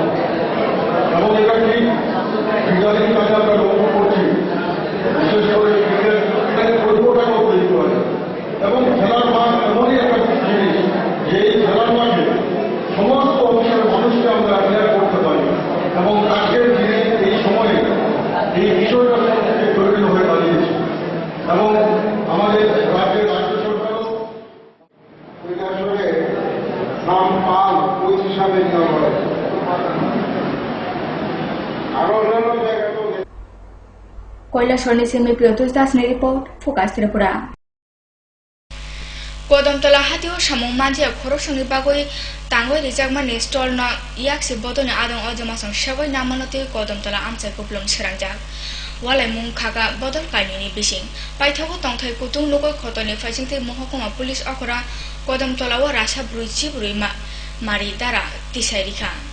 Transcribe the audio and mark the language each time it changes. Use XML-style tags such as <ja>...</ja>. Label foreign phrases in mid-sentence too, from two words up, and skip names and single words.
<bn>এবং এটা ঠিক ইদানিং কাজে আমরা লক্ষ্য করছি, বিশেষ করে ক্রিকেটের পরিকল্পনাও তৈরি করে এবং খেলার মাঠ এমনই একটা জিনিস যে এই খেলার মাঠে সমস্ত অংশের মানুষকে আমরা অ্যাটেন্ড করতে পারি এবং আজকের দিনে এই সময়ে এই বিষয়টা তৈরি হয়ে দাঁড়িয়েছে। এবং আমাদের রাজ্যের রাজ্য সরকারও কৈলাসরে নাম পাল কোচ হিসাবে নেওয়া হয়। আরো অন্যান্য জায়গাতেও</bn> <trp>কৈলাসরनि सिमी प्रियतोष दासनि रिपोर्ट फोकास त्रिपुरा। कदमतला हातिओ सामुं मानजिया खरसंनि बागै तांगै रिजाकमानि स्टलना याक्सि बदलनि आदं अजमासं सेगै नामानति कदमतला आमचाइ कुप्लुम सोरांजाक वालाय मुं खागा बदल कायनिनि बिसिं पाइथागो तंथाय कुतुं लगै खतनि फाइसिंते महकुमा पुलिस अखरा कदमतलाव रासा ब्रुइ जिब्रुइ मारि दारा तिसाइ रिखा।</trp>